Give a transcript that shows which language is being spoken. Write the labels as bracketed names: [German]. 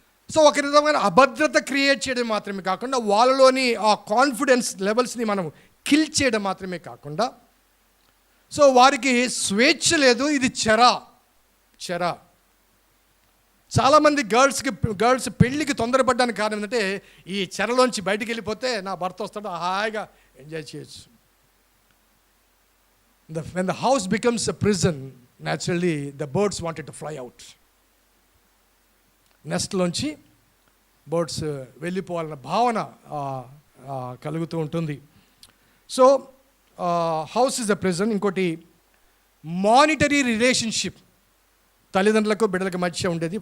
[Telugu] So ఒక విధమైన అభద్రత క్రియేట్ చేయడం మాత్రమే కాకుండా వాళ్ళలోని ఆ కాన్ఫిడెన్స్ లెవెల్స్ని మనం కిల్ చేయడం మాత్రమే కాకుండా, సో వారికి స్వేచ్ఛ లేదు, ఇది చెర. చాలామంది గర్ల్స్ పెళ్ళికి తొందరపడ్డానికి కారణం ఏంటంటే ఈ చెరలోంచి బయటికి వెళ్ళిపోతే నా భర్త వస్తాడు, హాయిగా ఎంజాయ్ చేయొచ్చు. [English] When the house becomes a prison, naturally the birds wanted to fly out. [Telugu] నెస్ట్లోంచి birds వెళ్ళిపోవాలన్న భావన కలుగుతూ ఉంటుంది. So [English] House is a prison. [Telugu] ఇంకోటి మానిటరీ రిలేషన్షిప్, తల్లిదండ్రులకు బిడ్డలకు మధ్య ఉండేది.